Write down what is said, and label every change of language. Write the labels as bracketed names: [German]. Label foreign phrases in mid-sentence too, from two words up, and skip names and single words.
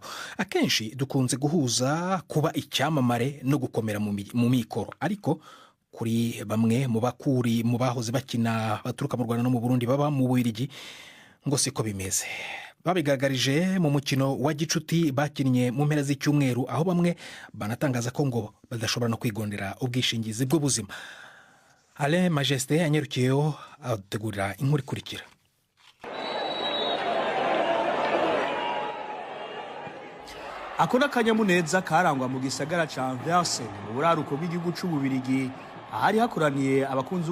[Kinyarwanda] Akenshi dukunze guhuza kuba icyamamare no gukomera mu mikoro, ariko kuri bamwe mu bakuri mu bahoze bakina baturuka mu Rwanda no mu Burundi baba mu Bubiligi ngo siko bimeze. Babigaragarije mu mukino wa gicuti bakinnye mu mpera z'icyumweru aho bamwe banatangaza ko ngo badashobora no kwigondera ubwishingizi bw'ubuzima. [Rundi] Ale Majesté anyerukiyeho ategurira inkuru ikurikira. Akona kanyamuneza karangwa mu gisagara ca Anvers mu buraruko bw'igihugu c'Ububiligi ahari hakoraniye abakunzi